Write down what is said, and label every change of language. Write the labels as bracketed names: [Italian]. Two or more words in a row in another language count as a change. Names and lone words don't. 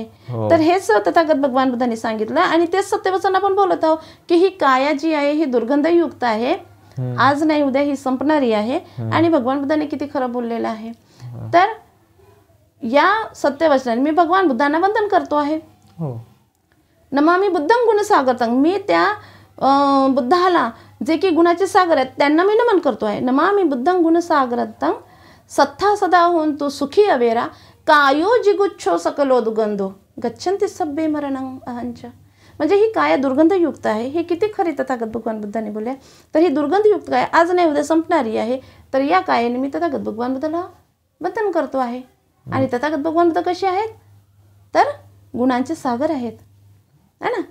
[Marathi] तर हेच तथागत भगवान बुद्धांनी सांगितलं आणि तेच सत्यवचन आपण बोलत आहोत की ही काया जी आहे ही दुर्गंधयुक्त आहे, आज नाही उद्या ही संपणारी आहे. आणि भगवान बुद्धांनी किती खरं बोललेलं आहे. तर या सत्यवचनाने मी भगवान बुद्धांना वंदन करतो आहे. [Pali] नमामि बुद्धं गुणसागरतं, [Marathi] मी त्या बुद्धाला जे की गुणाचे सागर आहेत त्यांना मी नमन करतो आहे. [Pali] नमामि बुद्धं गुणसागरतं सत्था सदा होन्तु सुखी अवेरा कायो जिगुच्छो सकलो दुर्गंधो गच्छन्ति सब्बे मरणं अहंच. [Marathi] म्हणजे ही काया दुर्गंधयुक्त आहे. हे किती खरी तथागत भगवान बुद्धांनी बोलले. तर ही दुर्गंधयुक्त काय आज नाही उद्या संपणारी आहे. तर या कायेने मी तथागत भगवान बुद्धाला वंदन करतो आहे. आणि तथागत भगवान बुद्ध कसे आहेत तर गुणांचे सागर आहेत [Hindi] है ना.